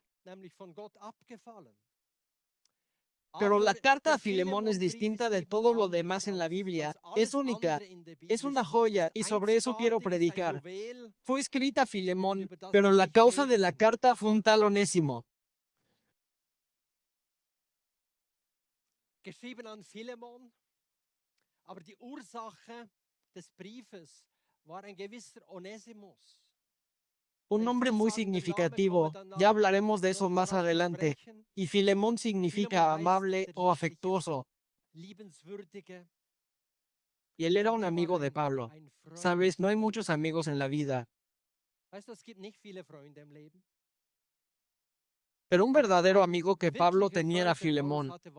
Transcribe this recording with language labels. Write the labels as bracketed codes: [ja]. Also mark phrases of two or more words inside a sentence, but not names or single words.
[es] Pero la carta a Filemón es distinta de todo lo demás en la Biblia. Es única, es una joya, y sobre eso quiero predicar. Fue escrita a Filemón, pero la causa de la carta fue un tal Onésimo. [de] Geschrieben an Philemon, aber die Ursache des Briefes war ein gewisser Onesimus. [es] Un nombre muy significativo, ya hablaremos de eso más adelante. Y Filemón significa amable o afectuoso. Y él era un amigo de Pablo. Sabes, no hay muchos amigos en la vida. Pero un verdadero amigo que Pablo tenía era Filemón.